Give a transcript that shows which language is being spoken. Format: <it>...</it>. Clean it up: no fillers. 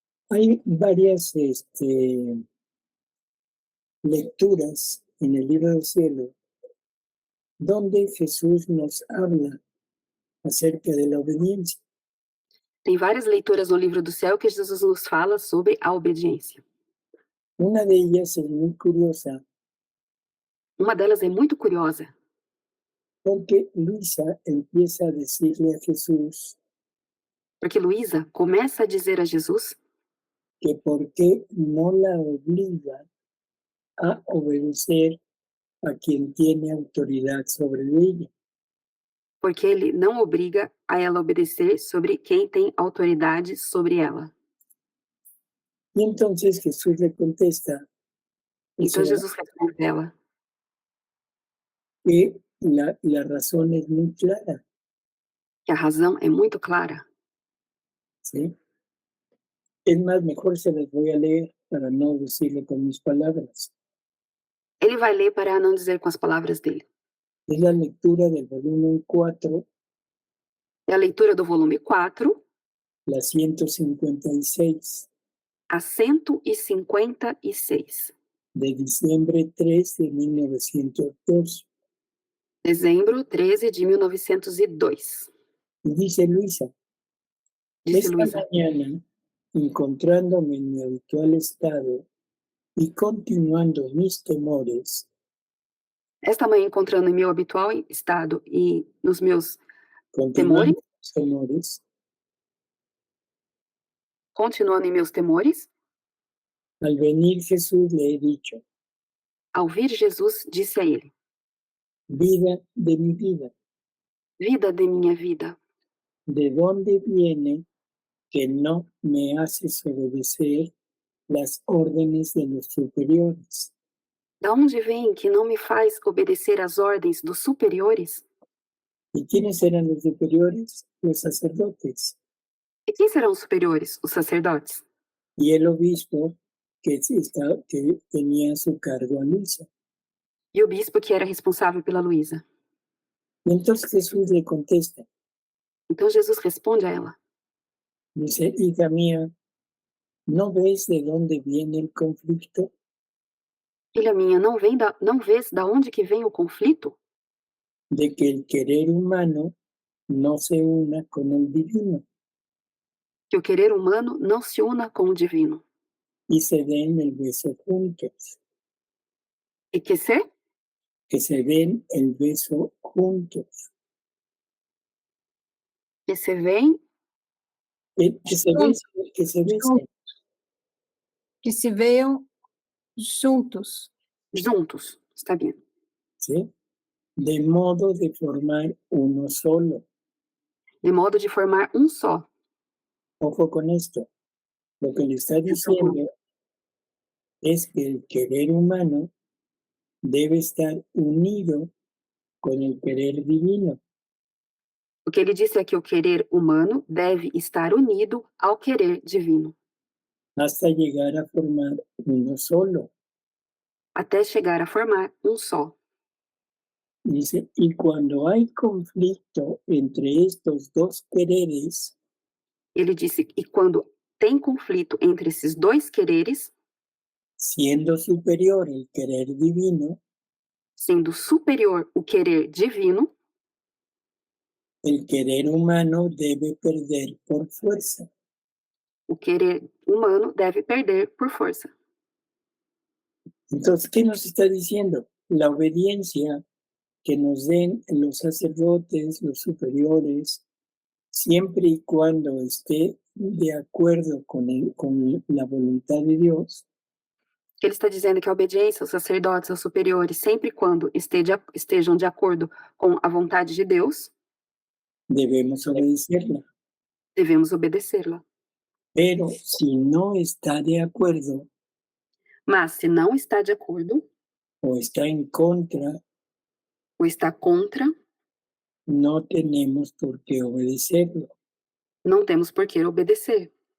<es>Hay varias lecturas en el libro del cielo donde Jesús nos habla acerca de la obediencia.</es> <pt>Tem várias leituras no livro do céu que Jesus nos fala sobre a obediência.</pt> <es>Una de ellas es muy curiosa</es> <pt>Uma delas é muito curiosa,</pt> <es>porque Luisa empieza a decirle a Jesús</es> <pt>porque Luísa começa a dizer a Jesus</pt> <es>que por qué no la obliga a obedecer a quien tiene autoridad sobre ella.</es> <pt>porque ele não obriga a ela obedecer sobre quem tem autoridade sobre ela.</pt> <es>Y entonces Jesús le contesta</es> <pt>Então Jesus responde a ela</pt> <es>que la razón es muy clara,</es> <pt>que a razão é muito clara.</pt> <es>¿sí? Es más, mejor se las voy a leer para no decirlo con mis palabras.</es> <pt>Ele vai ler para não dizer com as palavras dele.</pt> <es>Es la lectura del volumen 4,</es> <pt>É a leitura do volume 4,</pt> <es>la 156,</es> <pt>a 156,</pt> <es>de diciembre 3 de 1902.</es> <pt>dezembro 13 de 1902.</pt> <es>Y dice Luisa,</es> <pt>Disse</pt> <es>esta</es> <pt>Luísa,</pt> <es>mañana, encontrándome en mi habitual estado y continuando mis temores,</es> <pt>esta manhã encontrando em meu habitual estado e nos meus</pt> <es>continuando mis temores,</es> <pt>continuando em meus temores,</pt> <es>al venir Jesús le he dicho,</es> <pt>ao vir Jesus, disse a ele:</pt> <es>vida de mi vida,</es> <pt>vida de minha vida,</pt> <es>¿de dónde viene que no me haces obedecer las órdenes de los superiores?</es> <pt>da onde vem que não me faz obedecer às ordens dos superiores?</pt> <es>¿Y quiénes eran los superiores? Los sacerdotes.</es> <pt>E quem serão os superiores? Os sacerdotes.</pt> <es>Y el obispo que tenía a su cargo a Luisa.</es> <pt>E o bispo que era responsável pela Luísa.</pt> <es>Y entonces Jesús le contesta,</es> <pt>Então Jesus responde a ela:</pt> <es>dice, hija mía, ¿no ves de dónde viene el conflicto?</es> <pt>filha minha, não vês da onde que vem o conflito?</pt> <es>De que el querer humano no se una con el divino</es> <pt>Que o querer humano não se una com o divino.</pt> <es>y se den el beso juntos.</es> <pt>E que</pt> <es>Se den el beso juntos.</es> <pt>se veem</pt> <es>Que se besen.</es> <pt>Que se veam juntos. juntos. Está bem.</pt> <es>¿Sí? De modo de formar uno solo.</es> <pt>De modo de formar um só.</pt> <es>Ojo con esto. Lo que le está diciendo es que el querer humano debe estar unido con el querer divino.</es> <pt>O que ele disse é que o querer humano deve estar unido ao querer divino,</pt> <es>Hasta llegar a formar uno solo.</es> <pt>até chegar a formar um só.</pt> <es>Dice, y cuando hay conflicto entre estos dos quereres,</es> <pt>Ele disse, e quando tem conflito entre esses dois quereres,</pt> <es>siendo superior el querer divino,</es> <pt>sendo superior o querer divino,</pt> <es>el querer humano debe perder por fuerza.</es> <pt>o querer humano deve perder por força.</pt> <es>Entonces, ¿qué nos está diciendo? La obediencia que nos den los sacerdotes, los superiores, siempre y cuando esté de acuerdo con la voluntad de Dios,</es> <pt>Ele está dizendo que a obediência aos sacerdotes, aos superiores, sempre e quando estejam de acordo com a vontade de Deus,</pt> <es>debemos obedecerla.</es> <pt>devemos obedecê-la.</pt> <es>Pero si no está de acuerdo</es> <pt>Mas, se não está de acordo,</pt> <es>o está en contra,</es> <pt>ou está contra,</pt> <es>no tenemos por qué obedecerlo.</es> <pt>não temos por que obedecer.</pt>